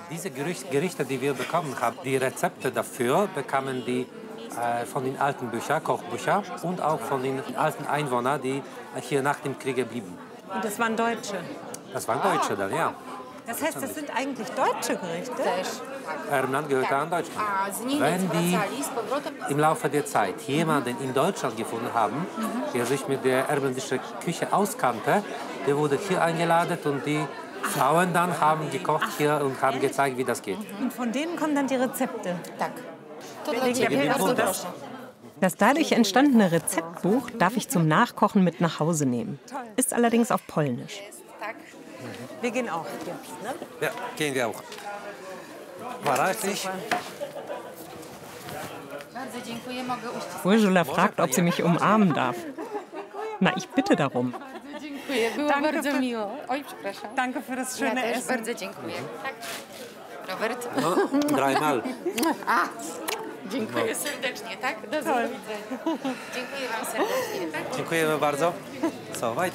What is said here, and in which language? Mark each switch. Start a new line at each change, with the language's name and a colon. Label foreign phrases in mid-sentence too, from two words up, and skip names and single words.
German: Diese Gerichte, die wir bekommen haben, die Rezepte dafür bekamen die von den alten Büchern, Kochbüchern und auch von den alten Einwohnern, die hier nach dem Krieg blieben. Und das waren Deutsche. Das waren Deutsche dann, ja. Das heißt, das sind eigentlich deutsche Gerichte?
Polish: Też.
German: Ermland gehörte an Deutschland.
Polish: A z Niemiec
German: Wenn die
Polish: wracali z powrotem.
German: im Laufe der Zeit jemanden in Deutschland gefunden haben, der sich mit der ermländischen Küche auskannte, der wurde hier eingeladen und die Frauen dann haben gekocht hier und haben gezeigt, wie das geht. Und von denen kommen dann die Rezepte.
Polish: Tak. To dla
German: Wegen der
Polish: ciebie, bardzo
German: Pilze.
Polish: proszę.
German: Das dadurch entstandene Rezeptbuch darf ich zum Nachkochen mit nach Hause nehmen. Ist allerdings auf Polnisch.
Polish: Tak.
German: Wir gehen auch jetzt, ne? Ja, gehen wir auch. War reichlich.
Polish: Bardzo dziękuję, mogę uścisk.
German: Ursula fragt, ob sie mich umarmen darf. Na, ich bitte darum.
Polish: Dziękuję, było
German: Danke
Polish: bardzo
German: für-
Polish: miło. Oj, przepraszam.
German: Danke für das
Polish: Ja
German: schöne
Polish: też
German: Essen.
Polish: bardzo dziękuję. Tak. Robert?
German: No, dreimal.
Polish: Dziękuję serdecznie, tak? Do zobaczenia. Dziękuję wam serdecznie, tak? Dziękujemy bardzo.
German: So, weiter.